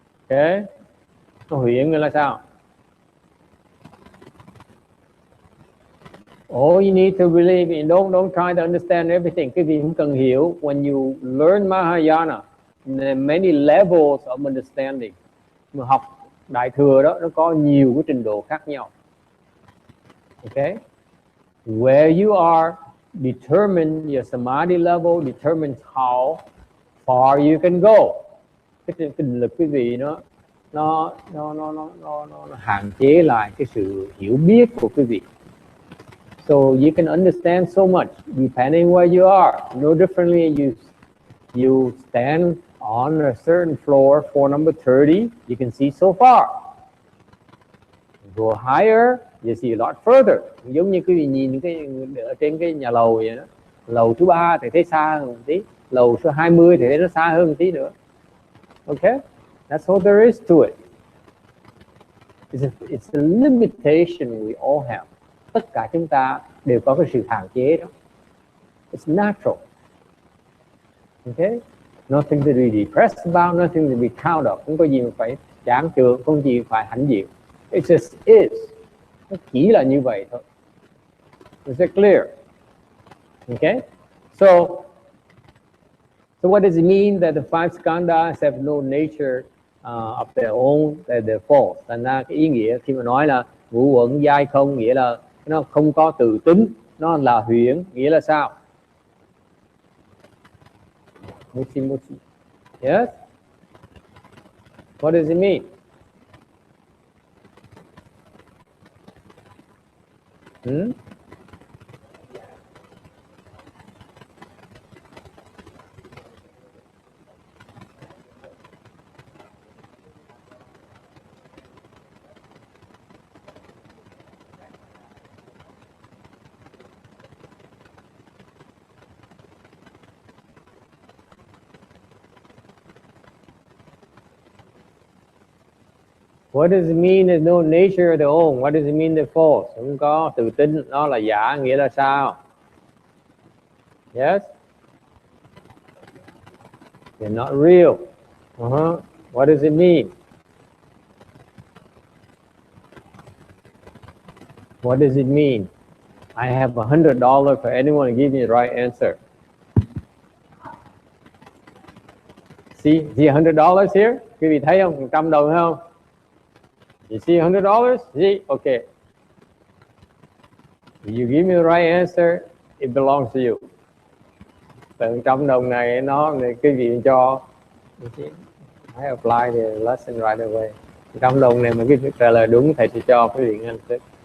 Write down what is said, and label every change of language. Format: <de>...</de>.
<vi>Okay? Nó huyễn nghĩa là sao?</vi> <en>All you need to believe in, don't try to understand everything.</en> <vi>Cái gì cũng cần hiểu.</vi> <en>When you learn Mahayana, there are many levels of understanding.</en> <vi>Mà học Đại Thừa đó, nó có nhiều cái trình độ khác nhau.</vi> <en>Okay? Where you are determine your samadhi level, determines how far you can go.</en> <vi>Cái định lực quý vị nó hạn chế lại cái sự hiểu biết của quý vị.</vi> <en>So you can understand so much depending where you are. No differently, you stand on a certain floor number 30, you can see so far. Go higher, you see a lot further.</en> <vi>Giống như quý vị nhìn ở trên cái nhà lầu vậy đó. Lầu thứ 3 thì thấy xa hơn một tí, lầu số 20 thì thấy nó xa hơn một tí nữa.</vi> <en>Okay? That's all there is to it. It's a limitation we all have.</en> <vi>Tất cả chúng ta đều có cái sự hạn chế đó.</vi> <en>It's natural. Okay? Nothing to be depressed about, nothing to be proud of.</en> <vi>Không có gì mà phải chán chường, không có gì phải hãnh diện.</vi> <en>It just is.</en> <vi>Nó chỉ là như vậy thôi.</vi> <en>Is it clear? Okay? So what does it mean that the five skandhas have no nature of their own, that they're false?</en> <vi>Thành ra cái ý nghĩa khi mà nói là ngũ uẩn giai không, nghĩa là nó không có tự tính, nó là huyễn, nghĩa là sao?</vi> <en>Mochi. Yes? What does it mean? What does it mean there's no nature of their own? What does it mean they're false?</en> <vi>Không có tự tin, nó là giả, nghĩa là sao?</vi> <en>Yes? They're not real. What does it mean? What does it mean? I have $100 for anyone to give me the right answer. See $100 here?</en> <vi>Quý vị thấy không? 100 đồng không?</vi> <en>You see $100? See? Okay. If you give me the right answer, it belongs to you.</en> <vi>Từ 100 đồng này nó quý vị cho.</vi> <en>I apply the lesson right away.</en> <vi>100 đồng này mà quý vị trả lời đúng, thầy sẽ cho quý vị answer.</vi>